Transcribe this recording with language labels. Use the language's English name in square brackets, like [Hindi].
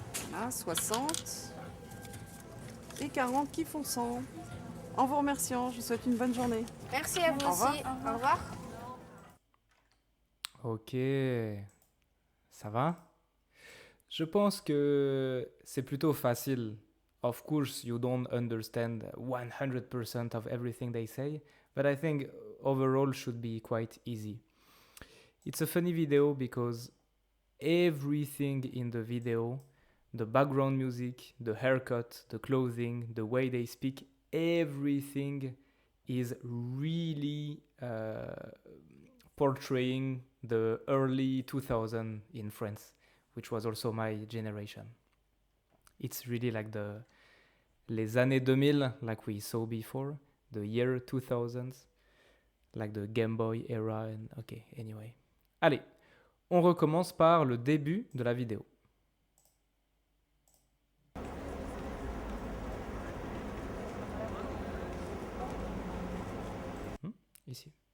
[French] Voilà, 60. Et 40 qui font 100. En vous remerciant, je vous souhaite une bonne journée. Merci à vous Au revoir. aussi. Au revoir. Ok, ça va? Je pense que c'est plutôt facile. [English] Of course, you don't understand 100% of everything they say, but I think overall should be quite easy. It's a funny video because everything in the video, the background music, the haircut, the clothing, the way they speak, everything is really portraying the early 2000 in France, which was also my generation. It's really like [French] les années 2000, [English] like we saw before, the year 2000s, like the Game Boy era. And okay, anyway. [French] Allez, on recommence par le début de la vidéo. Ici.